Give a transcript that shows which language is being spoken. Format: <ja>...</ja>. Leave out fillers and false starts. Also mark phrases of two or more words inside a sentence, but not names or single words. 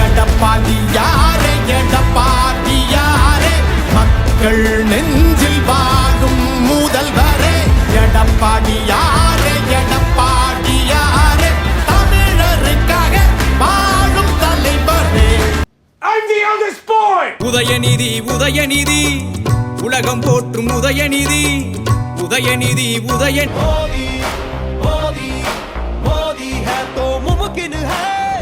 <ta>எடப்பாடி யாரே எடப்பாடி யாரே, மக்கள் நெஞ்சில் வாழும் முதல்வரே. எடப்பாடி யாரே எடப்பாடி யாரே, தமிழருக்காக வாழும் தலைவரே.</ta> <en>I'm the eldest boy.</en> <ta>உதயநிதி உதயநிதி உலகம் போற்றும் உதயநிதி உதயநிதி</ta> <hi>मोदी मोदी मोदी है तो मुमकिन है.</hi>